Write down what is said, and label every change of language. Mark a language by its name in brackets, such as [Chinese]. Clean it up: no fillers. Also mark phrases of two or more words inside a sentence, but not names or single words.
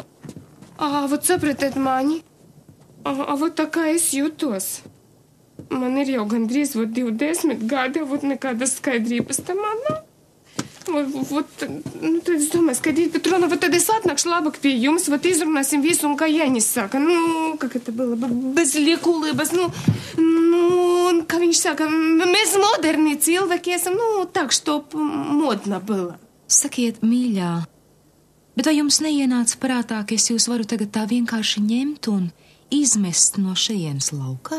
[Latvian] Vot sapratiet mani, vot tā kā es jūtos. Man ir jau gandrīz 20 gadi, vot nekādas skaidrības tam man nav. Tad es domāju, Skaidrīta Petrovna, tad es atnākšu labāk pie jums, izrunāsim visu, un kā Jānis saka, [Russian] как это было, [Latvian] bez liekulības, kā viņš saka, mēs moderni cilvēki esam, [Russian] так, что модно было. [Latvian] Sakiet, mīļā, bet vai jums neienāca prātā, ka es jūs varu tagad tā vienkārši ņemt un izmest no šejienes laukā?